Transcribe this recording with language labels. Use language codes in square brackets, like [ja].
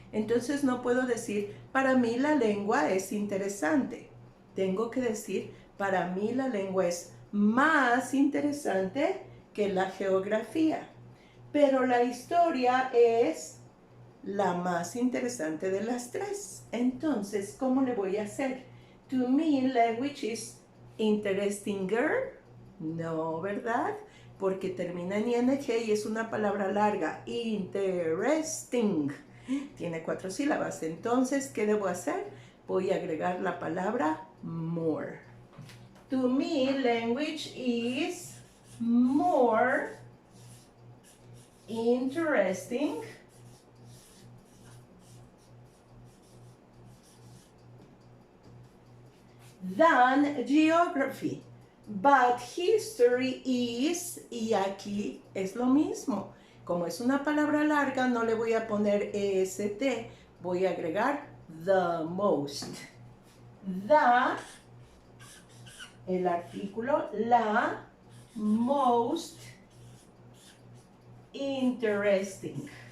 [es] Entonces no puedo decir, para mí la lengua es interesante. Tengo que decir, para mí la lengua es más interesante que la geografía. Pero la historia es la más interesante de las tres. Entonces, ¿cómo le voy a hacer? [en] To me, language is interestinger. [es] No, ¿verdad? Porque termina en ing y es una palabra larga. Interesting. Tiene 4 sílabas. Entonces, ¿qué debo hacer? Voy a agregar la palabra more. [en] To me, language is more interesting than geography. But history is, [es] y aquí es lo mismo. Como es una palabra larga, no le voy a poner EST, voy a agregar the most. The, el artículo, la [en] most interesting.